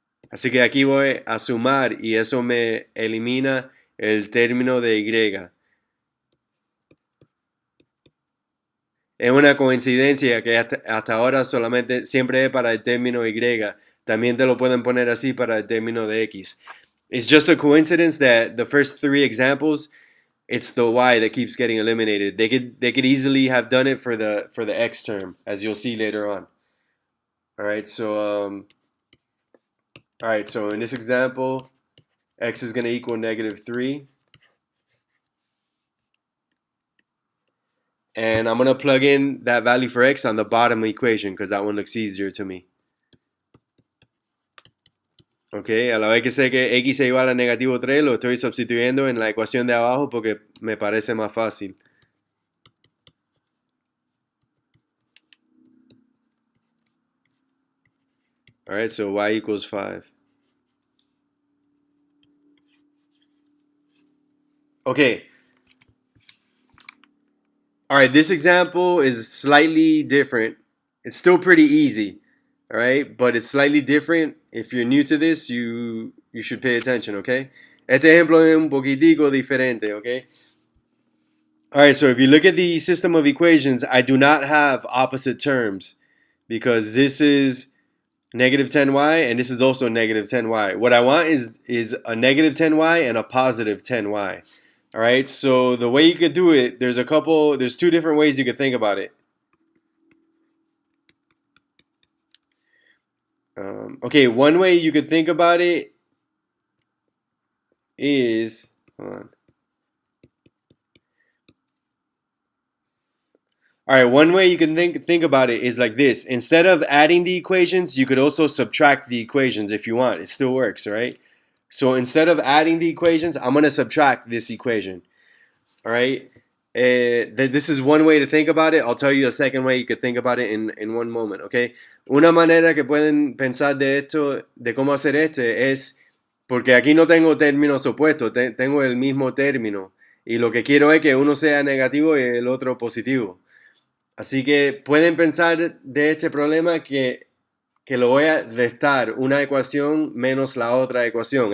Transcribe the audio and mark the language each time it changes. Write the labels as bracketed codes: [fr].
[es] Así que aquí voy a sumar y eso me elimina el término de y. Es una coincidencia que hasta ahora solamente siempre es para el término y. También te lo pueden poner así para el término de x. [en] It's just a coincidence that the first three examples, it's the y that keeps getting eliminated. They could easily have done it for the x term, as you'll see later on. All right, so in this example, x is going to equal -3. And I'm going to plug in that value for x on the bottom equation because that one looks easier to me. [es] Ok, a la vez que sé que x es igual a -3, lo estoy sustituyendo en la ecuación de abajo porque me parece más fácil. [en] Alright, so y equals 5. Okay. Alright, this example is slightly different. It's still pretty easy. Alright, but it's slightly different. If you're new to this, you should pay attention, okay? [es] Este ejemplo es un poquitico diferente, okay? [en] Alright, so if you look at the system of equations, I do not have opposite terms because this is -10y and this is also -10y. What I want is a -10y and a positive 10y. All right, so the way you could do it, there's two different ways you could think about it. Okay, one way you could think about it is, hold on. All right, one way you can think about it is like this. Instead of adding the equations, you could also subtract the equations if you want. It still works, right? So instead of adding the equations, I'm going to subtract this equation. All right? This is one way to think about it. I'll tell you a second way you could think about it in one moment, okay? [es] Una manera que pueden pensar de esto, de cómo hacer es, porque aquí no tengo términos opuestos, tengo el mismo término. Y lo que quiero es que uno sea negativo y el otro positivo. Así que pueden pensar de este problema que lo voy a restar una ecuación menos la otra ecuación.